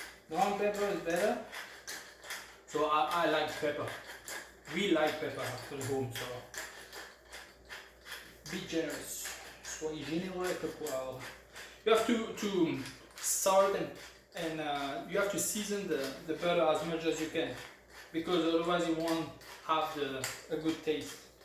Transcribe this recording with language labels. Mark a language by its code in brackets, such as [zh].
[en] Ground pepper is better. So I like pepper. We like pepper at home, so be generous. [fr] Soyez généreux avec le poivre. [en] You have to salt and you have to season the butter as much as you can, because otherwise you won't have a good taste.